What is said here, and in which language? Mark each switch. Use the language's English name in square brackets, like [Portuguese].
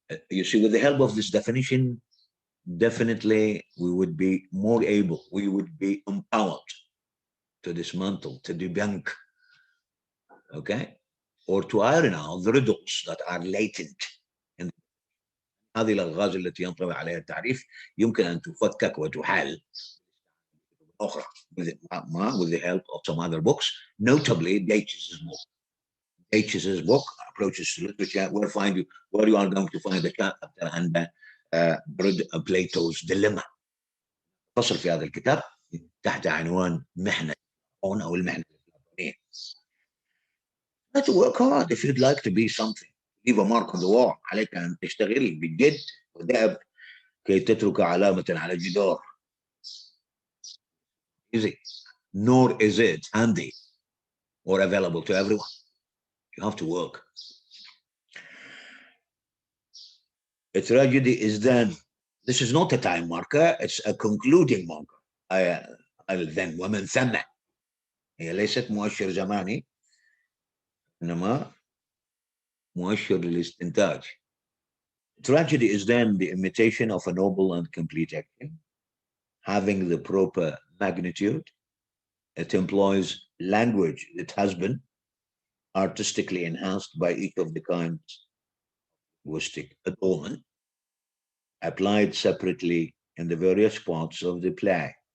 [English] You see, with the help of this definition, definitely we would be more able, we would be empowered to dismantle, to debunk, okay, or to iron out the riddles that are latent in [Arabic] هذه الألغاز التي ينطوي عليها التعريف يمكن أن تفكك وتحل أخرى [English] with the help of some other books, notably Deutsch's book. Deutsch's book, Approaches to Literature, where you are going to find the chapter and Plato's Dilemma. [Arabic] فصل في هذا الكتاب تحت عنوان محنة أو المحنة البلاتونية. [English] Let's work hard if you'd like to be something. Leave a mark on the wall. [Arabic] عليك أن تشتغل بجد ودأب كي تترك علامة على الجدار. [English] Easy. Nor is it handy or available to everyone. You have to work. A tragedy is then, this is not a time marker, it's a concluding marker. then [Arabic] ومن ثم هي ليست مؤشر زماني إنما مؤشر للاستنتاج. [English] Tragedy is then the imitation of a noble and complete action, having the proper magnitude. It employs language that has been artistically enhanced by each of the kinds of linguistic adornment, applied separately in the various parts of the play.